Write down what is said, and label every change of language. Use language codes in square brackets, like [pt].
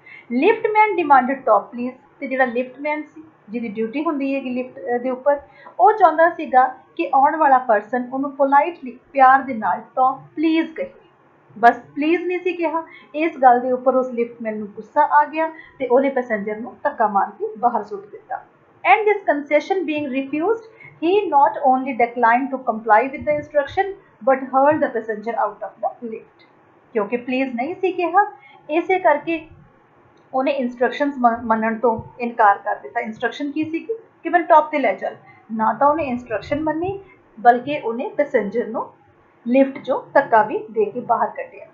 [en] Liftman demanded top please. [pa] ਤੇ ਜਿਹੜਾ ਲਿਫਟਮੈਨ ਸੀ, ਜਿਹਦੀ ਡਿਊਟੀ ਹੁੰਦੀ ਹੈਗੀ ਲਿਫਟ ਦੇ ਉੱਪਰ, ਉਹ ਚਾਹੁੰਦਾ ਸੀਗਾ ਕਿ ਆਉਣ ਵਾਲਾ ਪਰਸਨ ਉਹਨੂੰ ਪੋਲਾਈਟਲੀ ਪਿਆਰ ਦੇ ਨਾਲ ਟੌਪ ਪਲੀਜ਼ ਕਹੇ। ਬਸ ਪਲੀਜ਼ ਨਹੀਂ ਸੀ ਕਿਹਾ। ਇਸ ਗੱਲ ਦੇ ਉੱਪਰ ਉਸ ਲਿਫਟਮੈਨ ਨੂੰ ਗੁੱਸਾ ਆ ਗਿਆ ਤੇ ਉਹਨੇ ਪੈਸੇਂਜਰ ਨੂੰ ਧੱਕਾ ਮਾਰ ਕੇ ਬਾਹਰ ਸੁੱਟ ਦਿੱਤਾ। [en] And this concession being refused, he not only declined to comply with the instruction but hurled the passenger out of the lift। [pa] ਕਿਉਂਕਿ ਪਲੀਜ਼ ਨਹੀਂ ਸੀ ਕਿਹਾ, ਇਸੇ ਕਰਕੇ ਉਹਨੇ ਇੰਸਟਰਕਸ਼ਨਸ ਮੰਨਣ ਤੋਂ ਇਨਕਾਰ ਕਰ ਦਿੱਤਾ। ਇੰਸਟਰਕਸ਼ਨ ਕੀ ਸੀ ਕਿ ਮੈਨੂੰ ਟੌਪ ਤੇ ਲੈ ਚੱਲ, ਨਾ ਤਾਂ ਉਹਨੇ ਇੰਸਟਰਕਸ਼ਨ ਮੰਨੀ ਬਲਕਿ ਉਹਨੇ ਪੈਸੇਂਜਰ ਨੂੰ ਲਿਫਟ ਚੋਂ ਧੱਕਾ ਵੀ ਦੇ ਕੇ ਬਾਹਰ ਕੱਢਿਆ।